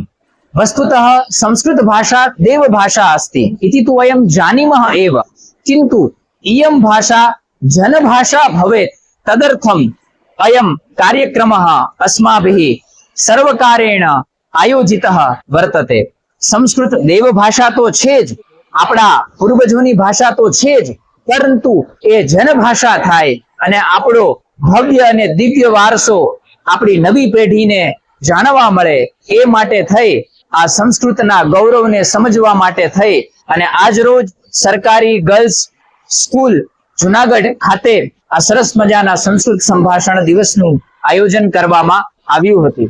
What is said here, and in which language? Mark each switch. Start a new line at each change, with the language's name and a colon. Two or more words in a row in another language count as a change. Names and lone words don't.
Sanskrit: वस्तुतः संस्कृत भाषा देवभाषा अस्ति इति तु वयं जानीमः एव, किन्तु इयं भाषा जनभाषा भवेत् तदर्थम् अयं कार्यक्रमः अस्माभिः सर्वकारेण आयोजितः वर्तते।
Gujarati: સંસ્કૃત દેવભાષા તો છે જ, આપણા પૂર્વજોની ભાષા તો છે જ, પરંતુ એ જનભાષા થાય અને આપણો ભવ્ય અને દિવ્ય વારસો આપણી નવી પેઢીને જાણવા મળે એ માટે થઈ આ સંસ્કૃતના ગૌરવને સમજવા માટે થઈ અને આજ રોજ સરકારી ગર્લ્સ સ્કૂલ જુનાગઢ ખાતે આ સરસ મજાના સંસ્કૃત સંભાષણ દિવસનું આયોજન કરવામાં આવ્યું હતું।